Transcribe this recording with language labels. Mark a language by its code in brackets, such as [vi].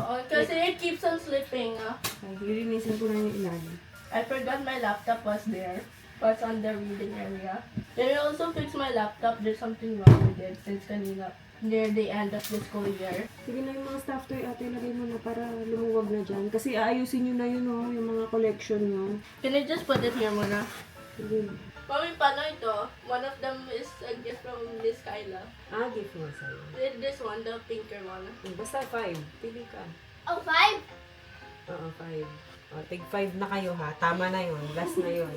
[en] kasi it keeps on slipping. [tl] Ay, lilinisin ko na yung ilalim. [en] I forgot my laptop was there. Was on the reading area. Then I also fixed my laptop. There's something wrong with it since kanina. Near the end of the school year. [tl] Sige na yung mga stuff toy ate, lagay mo na para lumuwag na dyan. Kasi aayusin nyo na yun oh, yung mga collection nyo. [en] Can I just put it here muna? [tl] Sige. Mami, paano ito? [en] One of them is a gift from Miss Kyla. [tl] Gift mo sa'yo. [en] This one, the pinker one. [tl] Basta 5. Pili ka. [en] Oh, 5? [tl] Oo, 5. O, tig 5 na kayo ha. Tama na yun. Last na yun.